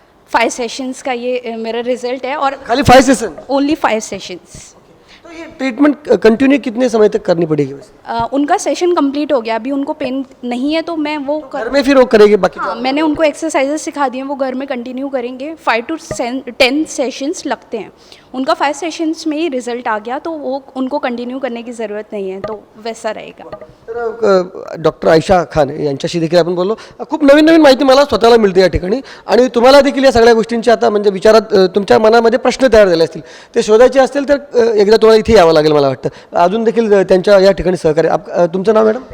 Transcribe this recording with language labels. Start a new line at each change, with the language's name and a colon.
Hindi: 5 sessions का ये मेरा रिजल्ट है। और खाली 5 सेशन? Only 5 sessions. तो ये ट्रीटमेंट कंटिन्यू कितने समय तक करनी पड़ेगी वैसे? उनका सेशन कंप्लीट हो गया, अभी उनको पेन नहीं है, तो मैं वो घर में फिर वो करेंगे बाकी? हाँ, मैंने उनको एक्सरसाइजेस सिखा दिए हैं, वो घर में कंटिन्यू करेंगे। 5 to 10 सेशंस लगते हैं। उनका 5 सेशंस में ही रिजल्ट आ गया, तो वो उनको कंटिन्यू करने की ज़रूरत नहीं है, तो वैसा रहेगा।
Marathi: तर डॉक्टर आयशा खान यांच्याशी देखील आपण बोललो. खूप नवीन नवीन माहिती मला स्वतःला मिळते या ठिकाणी आणि तुम्हाला देखील या सगळ्या गोष्टींची आता म्हणजे विचारात तुमच्या मनामध्ये प्रश्न तयार झाले असतील, ते शोधायचे असतील तर एकदा तुम्हाला इथे यावं लागेल मला वाटतं. अजून देखील त्यांच्या या ठिकाणी सहकार्य. तुमचं नाव मॅडम?